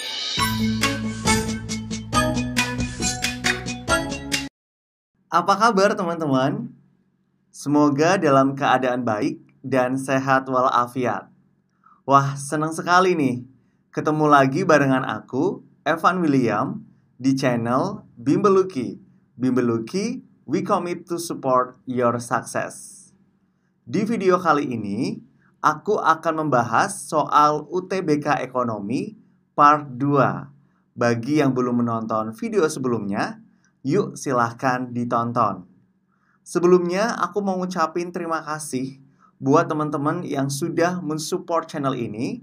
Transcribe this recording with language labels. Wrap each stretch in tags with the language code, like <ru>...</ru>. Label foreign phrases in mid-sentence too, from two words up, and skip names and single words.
<id>Apa kabar teman-teman? Semoga dalam keadaan baik dan sehat walafiat. Wah, senang sekali nih ketemu lagi barengan aku, Evan William, di channel Bimbeluki.</id> <en>Bimbeluki, we commit to support your success.</en> <id>Di video kali ini, aku akan membahas soal UTBK Ekonomi Part 2. Bagi yang belum menonton video sebelumnya, yuk silahkan ditonton. Sebelumnya, aku mau ngucapin terima kasih buat teman-teman yang sudah mensupport channel ini.</id>